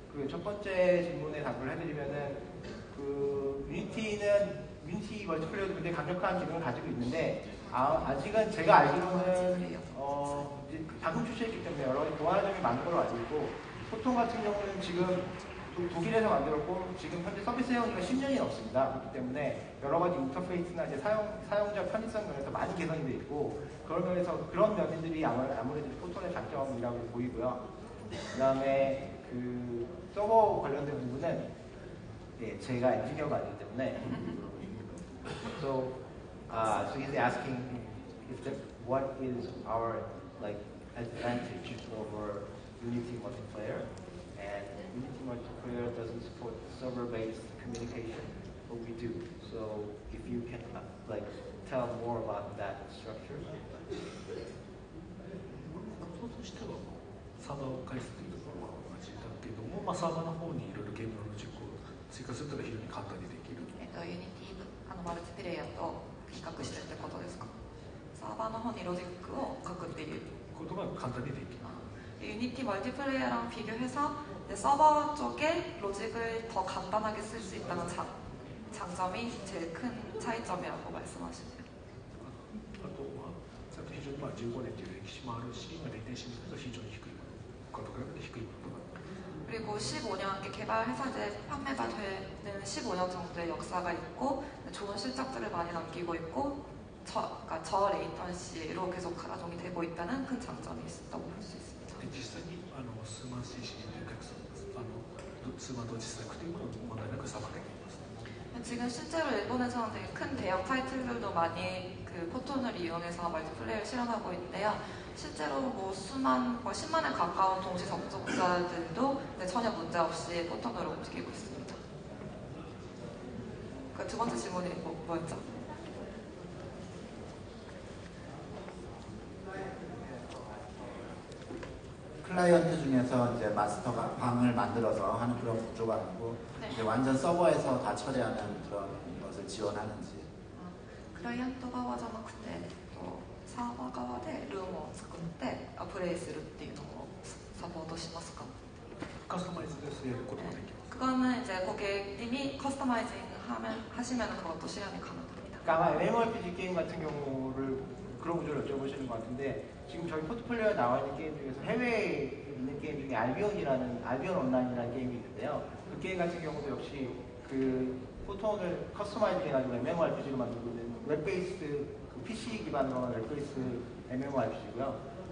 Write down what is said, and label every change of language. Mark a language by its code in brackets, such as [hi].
[ko] 첫 번째 질문에 답을 해드리면은 유니티 멀티플레이어도 굉장히 강력한 기능을 가지고 있는데 아직은 제가 알기로는 이제 방금 출시했기 때문에 여러 가지 보완 점이 많은 걸로 알고 있고, 포톤 같은 경우는 지금 독일에서 만들었고 지금 현재 서비스 해온 지가 10년이 넘습니다. 그렇기 때문에 여러 가지 인터페이스나 이제 사용자 편의성 면에서 많이 개선이 되어 있고, 그런 면에서 그런 면들이 아무래도 포톤의 장점이라고 보이고요. 그 다음에 서버 관련된 부분은 제가 엔지니어가 아니기 때문에 [en] so he's asking what is our advantage over Unity multiplayer, and Unity multiplayer doesn't support server-based communication, but we do. So if you can tell more about that structure. [ja] サーバーを介すというところは同じだけども、サーバーの方にいろいろゲームのロジックを追加すると非常に簡単にできる。ユニティマルチプレイヤーと比較してってことですか？サーバーの方にロジックを書くっていうことが簡単にできる。 [ko] 유니티 멀티플레이어랑 비교해서 서버 쪽에 로직을 더 간단하게 쓸 수 있다는 장점이 제일 큰 차이점이라고 말씀하시네요. [ja] あとは非常に15年という歴史もあるし、レテンシーも非常に低いことから低いことが。 [ko] 그리고 15년 개발 회사제 판매가 되는 15년 정도의 역사가 있고 좋은 실적들을 많이 남기고 있고 저 레이턴시로 계속 가동이 되고 있다는 큰 장점이 있다고 볼 수 있습니다. [ja] 実際に数万 cc のお客さん数万同時スタックというものを問題なくさばけています。 [ko] 지금 실제로 일본에서는 되게 큰 대형 타이틀들도 많이 포톤을 이용해서 멀티플레이를 실현하고 있는데요. 실제로 10만에 가까운 동시 접속자들도 전혀 문제 없이 포톤으로 움직이고 있습니다. 두 번째 질문이 뭐였죠? 클라이언트 중에서 이제 마스터가 방을 만들어서 하는 그런 구조가 아니고 네. 이제 완전 서버에서 다 처리하는 그런 것을 지원하는지. [ja] クライアント側じゃなくて、サーバー側でルームを作ってプレイするっていうのをサポートしますか? カスタマイズ [ko] 돼서 [ja] やることができます. [ko] 그거는 이제 고객님이 커스터마이징 하시면 그것도 실현이 가능합니다. 그러니까 아마 MMORPG 게임 같은 경우를 그런 구조를 여쭤보시는 것 같은데 지금 저희 포트폴리오에 나와 있는 게임 중에서 해외에 있는 게임 중에 알비온 온라인이라는 게임이 있는데요. 그 게임 같은 경우도 역시 그 포톤을 커스터마이징 해가지고 MMORPG로 만들고 있는 웹베이스 그 PC 기반으로 한 웹베이스 MMORPG고요.